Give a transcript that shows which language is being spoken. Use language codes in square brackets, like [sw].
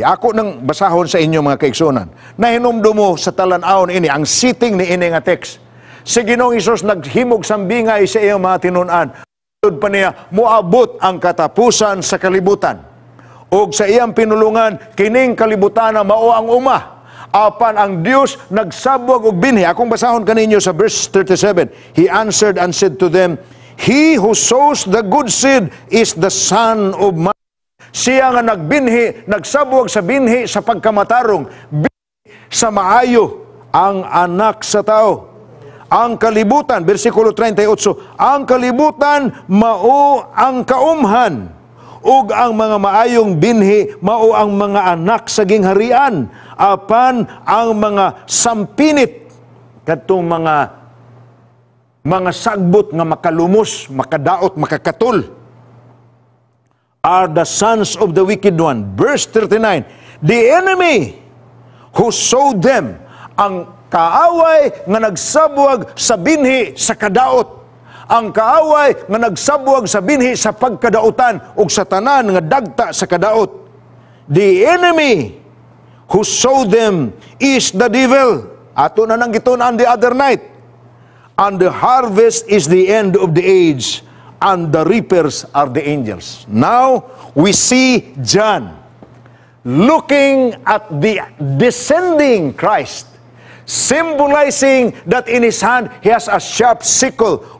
[ceb] Ako nang basahon sa inyo mga kaigsunan. Nahinumdo mo sa talan-awon ini, ang sitting ni ini nga text. Si Ginoong Hesus naghimog sambingay sa iyang mga tinun-an. Tud pa niya, muabot ang katapusan sa kalibutan. O sa iyang pinulungan, kining kalibutan na mao ang uma. Apan ang Dios nagsabwag og binhi. Akong basahon kaninyo sa verse 37. [en] He answered and said to them, He who sows the good seed is the Son of Man. [ceb] Siya nga nagbinhi, nagsabwag sa binhi sa pagkamatarong, binhi sa maayo ang anak sa tao. Ang kalibutan, versikulo 38, ang kalibutan mao ang kaumhan, ug ang mga maayong binhi mao ang mga anak sa gingharian. Apan ang mga sampinit, katong mga sagbot nga makalumos, makadaot, makakatul, [en] are the sons of the wicked one. [ceb] Verse 39, [en] the enemy who sowed them, [ceb] ang kaaway nga nagsabwag sa binhi sa kadaot, ang kaaway nga nagsabwag sa binhi sa pagkadautan ug sa tanan nga dagta sa kadaot. [en] The enemy who sowed them is the devil. [ceb] Ato na nang gitunan [en] the other night. And the harvest is the end of the age, and the reapers are the angels. Now we see John looking at the descending Christ, symbolizing that in his hand he has a sharp sickle.